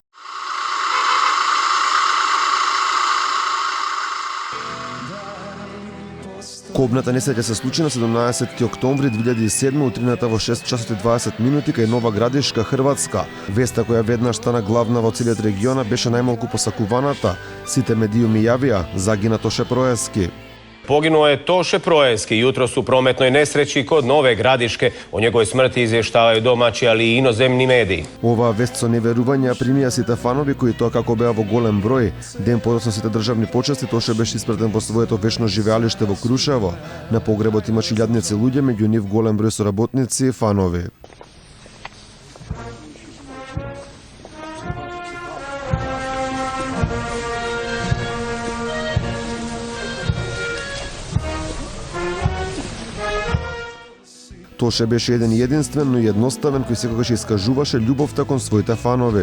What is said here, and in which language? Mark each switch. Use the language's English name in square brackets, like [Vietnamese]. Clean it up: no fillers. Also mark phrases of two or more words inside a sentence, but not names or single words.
[Macedonian] Кобната несреќа се случи на 17 октомври 2007 утрината во 6 часот и 20 минути кај Нова Градишка, Хрватска. Веста која веднаш стана главна во целиот региона беше најмалку посакуваната. Сите медиуми јавија загина Тоше Проески. [Croatian] Poginuo je Toše Proeski jutros u prometnoj nesreći kod Nove Gradiške. O njegovoj smrti izvještavaju domaći, ali i inozemni mediji. [Macedonian] Ова вест со неверување примија сите фанови кои тоа како беа во голем број. Ден подоцна сите државни почести Тоше беше испратен во своето вечно живеалиште во Крушево. На погребот имаше илјадници луѓе, меѓу нив голем број соработници и фанови. Тоше беше еден единствен, но едноставен, кој секогаш искажуваше љубовта кон своите фанови.